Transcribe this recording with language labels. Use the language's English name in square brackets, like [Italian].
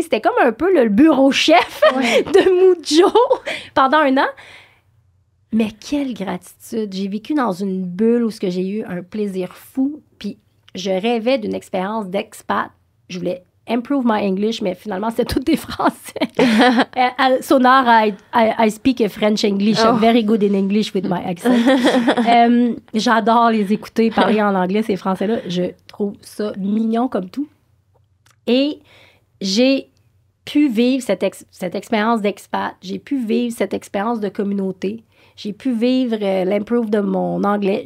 [French] C'était comme un peu le bureau chef de Mucho pendant 1 an. Mais quelle gratitude! J'ai vécu dans une bulle où j'ai eu un plaisir fou. Puis je rêvais d'une expérience d'expat. Je voulais [English] improve my English, [French] mais finalement, c'était tout des Français. [English] Sonar, I speak French English. I'm very good in English with my accent. [French] J'adore les écouter parler en anglais, ces Français-là. Je trouve ça mignon comme tout. Et j'ai pu vivre cette expérience d'expat. J'ai pu vivre cette expérience de communauté. J'ai pu vivre l'improve de mon anglais.